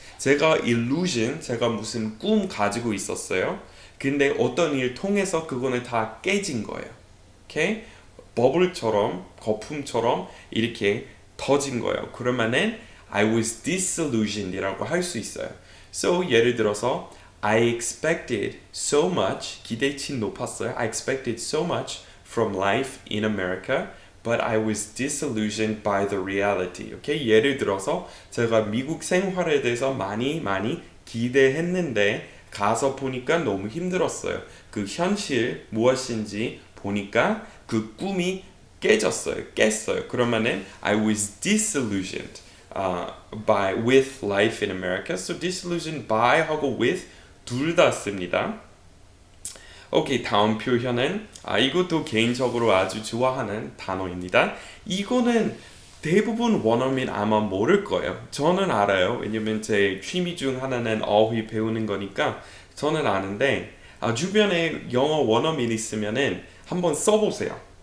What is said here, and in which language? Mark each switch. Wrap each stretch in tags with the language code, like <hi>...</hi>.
<ko>제가 illusion, 제가 무슨 꿈 가지고 있었어요. 근데 어떤 일 통해서 그거는 다 깨진 거예요. 오케이? 버블처럼, 거품처럼 이렇게 터진 거예요. 그러면은</ko> <en>I was disillusioned</en> <ko>이라고 할 수 있어요.</ko> <en>So</en> <ko>예를 들어서</ko> <en>I expected so much,</en> <ko>기대치 높았어요.</ko> <en>I expected so much from life in America, but I was disillusioned by the reality.</en> <ko>오케이? 예를 들어서 제가 미국 생활에 대해서 많이 기대했는데 가서 보니까 너무 힘들었어요. 그 현실 무엇인지 보니까 그 꿈이 깼어요. 그러면은</ko> <en>I was disillusioned with life in America.</en> <ko>So disillusioned by 하고 with 둘 다 씁니다. 오케이, 다음 표현은 이것도 개인적으로 아주 좋아하는 단어입니다. 이거는 대부분 원어민 아마 모를 거예요. 저는 알아요. 왜냐면 제 취미 중 하나는 어휘 배우는 거니까 저는 아는데 주변에 영어 원어민 있으면은 한번 써보세요.</ko>